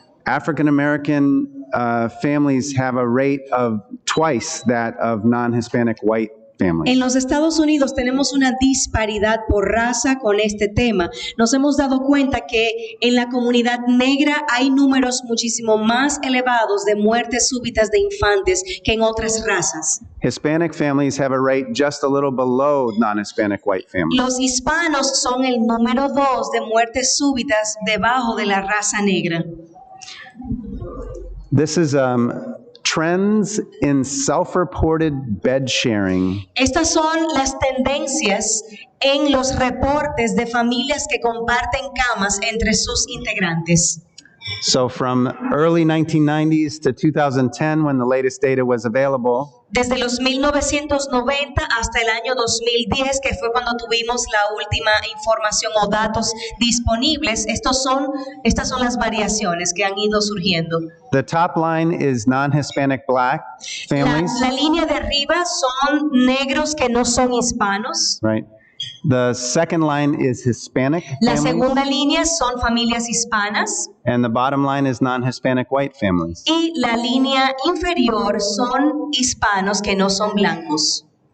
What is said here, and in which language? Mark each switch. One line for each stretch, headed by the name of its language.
English: African American families have a rate of twice that of non-Hispanic white families.
Spanish: En los Estados Unidos tenemos una disparidad por raza con este tema. Nos hemos dado cuenta que en la comunidad negra hay números muchísimo más elevados de muertes súbitas de infantes que en otras razas.
English: Hispanic families have a rate just a little below non-Hispanic white families.
Spanish: Los hispanos son el número 2 de muertes súbitas debajo de la raza negra.
English: This is trends in self-reported bed sharing.
Spanish: Estas son las tendencias en los reportes de familias que comparten camas entre sus integrantes.
English: So from early 1990s to 2010, when the latest data was available,
Spanish: Desde los 1990 hasta el año 2010, que fue cuando tuvimos la última información o datos disponibles, estas son las variaciones que han ido surgiendo.
English: the top line is non-Hispanic black families,
Spanish: La línea de arriba son negros que no son hispanos.
English: right? The second line is Hispanic
Spanish: La
English: families,
Spanish: segunda línea son familias hispanas.
English: and the bottom line is non-Hispanic white families.
Spanish: Y la línea inferior son hispanos que no son blancos.